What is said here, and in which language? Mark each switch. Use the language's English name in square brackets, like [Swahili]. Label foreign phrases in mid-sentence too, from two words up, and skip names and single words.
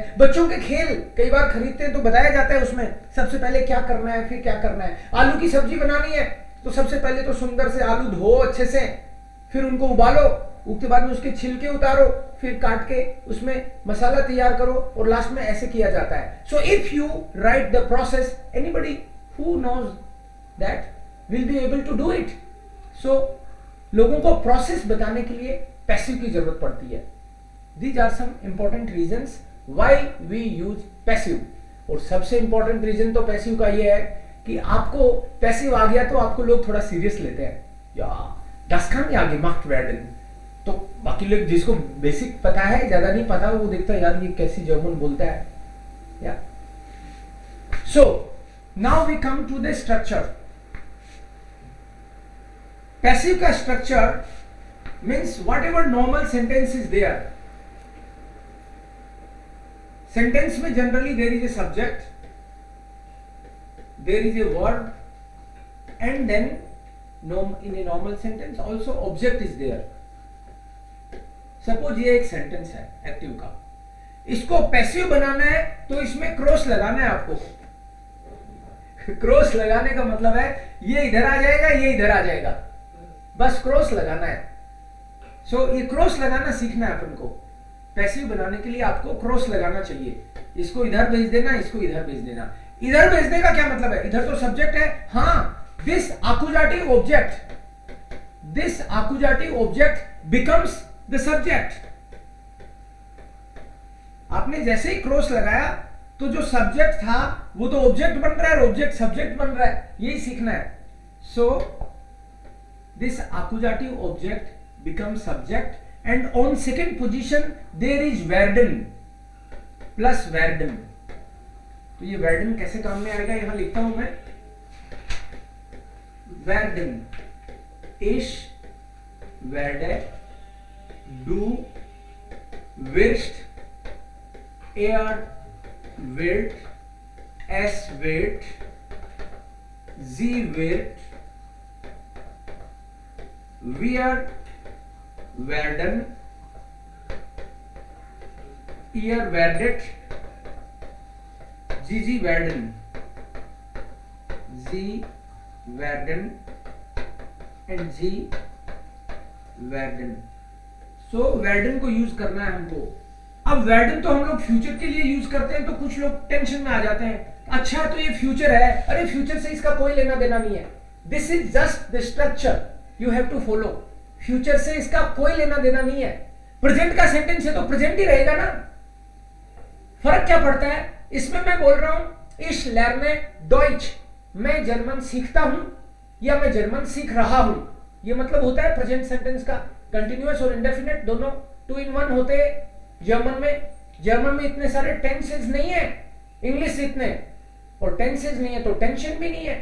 [Hindi] बच्चों के खेल कई बार खरीदते हैं तो बताया जाता है उसमें सबसे पहले क्या करना है, फिर क्या करना है. आलू की सब्जी बनानी है तो सबसे पहले तो सुंदर से आलू धो अच्छे से, फिर उनको उबालो, उसके बाद में उसके छिलके उतारो, फिर काट के उसमें मसाला तैयार करो, और लास्ट में ऐसे किया जाता है. [English] So if you write the process, anybody who knows that will be able to do it. [Hindi] सो लोगों को प्रोसेस बताने के लिए पैसिव की जरूरत पड़ती है. [English] These are some important reasons why we use passive. [Hindi] और सबसे इंपॉर्टेंट रीजन तो पैसिव का ये है कि आपको पैसिव आ गया तो आपको लोग थोड़ा सीरियस लेते हैं. [German] या das kann ja gemacht werden. [Hindi] तो बाकी लोग जिसको बेसिक पता है, ज्यादा नहीं पता, वो देखता है यार ये कैसी जर्मन बोलता है. [English] Ja so now we come to the structure. पैसिव का structure means whatever normal sentence is there. Sentence में generally there is a subject, there is a verb, and then in a normal sentence also object is there. [Hindi] सपोज ये एक सेंटेंस है एक्टिव का, इसको पैसिव बनाना है तो इसमें क्रॉस लगाना है आपको। क्रॉस लगाने का मतलब है ये इधर आ जाएगा, ये इधर आ जाएगा, बस क्रॉस लगाना है। सो ये क्रॉस लगाना सीखना है अपन को। पैसिव बनाने के लिए आपको क्रॉस लगाना चाहिए। इसको इधर भेज देना, इसको इधर भेज देना। इधर भेजने का क्या मतलब है? इधर तो सब्जेक्ट है, हाँ, [English] दिस accusative object becomes the subject। [Hindi] आपने जैसे ही क्रॉस लगाया तो जो सब्जेक्ट था वो तो ऑब्जेक्ट बन रहा है, ऑब्जेक्ट सब्जेक्ट बन रहा है, यही सीखना है। [English] so this accusative object becomes subject and on second position there is werden plus werden। [Hindi] तो ये werden कैसे काम में आएगा, यहां लिखता हूं मैं। [German] werden, ich werde, du wirst, er wird, es wird, sie wird, wir werden, ihr werdet, sie werden, sie werden and sie werden। [Hindi] सो werden को यूज करना है हमको। अब werden तो हम लोग फ्यूचर के लिए यूज करते हैं, तो कुछ लोग टेंशन में आ जाते हैं, अच्छा तो ये फ्यूचर है, अरे फ्यूचर से इसका कोई लेना देना नहीं है। [English] This is just the structure you have to follow. [Hindi] फ्यूचर से इसका कोई लेना देना नहीं है। प्रेजेंट का सेंटेंस है तो प्रेजेंट ही रहेगा ना। फर्क क्या पड़ता है इसमें? मैं बोल रहा हूं [German] ich lerne Deutsch, [Hindi] मैं जर्मन सीखता हूं या मैं जर्मन सीख रहा हूं। ये मतलब होता है प्रेजेंट सेंटेंस का। कंटिन्यूअस और इंडेफिनिट दोनों 2 in 1 होते हैं जर्मन में इतने सारे टेंसेस नहीं है, इंग्लिश इतने, और टेंसेस नहीं है तो टेंशन भी नहीं है।